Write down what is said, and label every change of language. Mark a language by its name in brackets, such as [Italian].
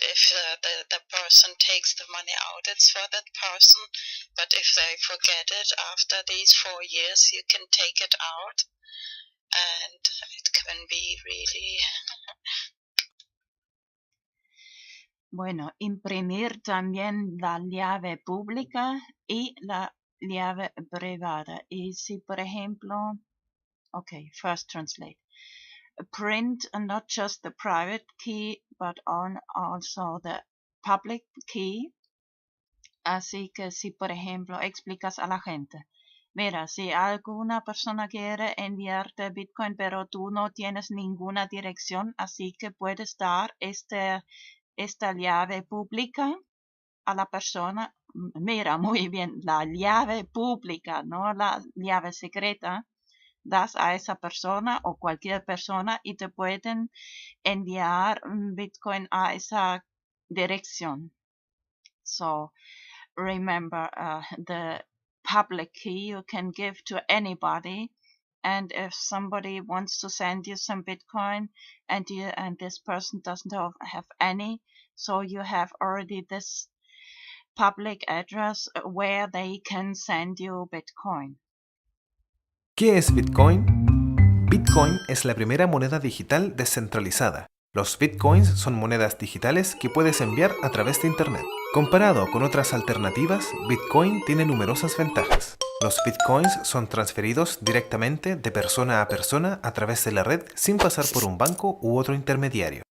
[English] If the person takes the money out, it's for that person. But if they forget it after these 4 years, you can take it out, and it can be really. [Spanish] Bueno, imprimir también la llave pública y la llave privada. Y si, por ejemplo, [English] okay, first translate. Print not just the private key, but also the public key. [Spanish] Así que si, por ejemplo, explicas a la gente, mira, si alguna persona quiere enviarte Bitcoin, pero tú no tienes ninguna dirección, así que puedes dar esta llave pública a la persona. Mira, muy bien, la llave pública, no la llave secreta. Das a esa persona o cualquier persona y te pueden enviar Bitcoin a esa dirección. [English] So remember, the public key you can give to anybody, and if somebody wants to send you some Bitcoin and this person doesn't have any, so you have already this public address where they can send you Bitcoin. [Spanish] ¿Qué es Bitcoin? Bitcoin es la primera moneda digital descentralizada. Los Bitcoins son monedas digitales que puedes enviar a través de Internet. Comparado con otras alternativas, Bitcoin tiene numerosas ventajas. Los Bitcoins son transferidos directamente de persona a persona a través de la red sin pasar por un banco u otro intermediario.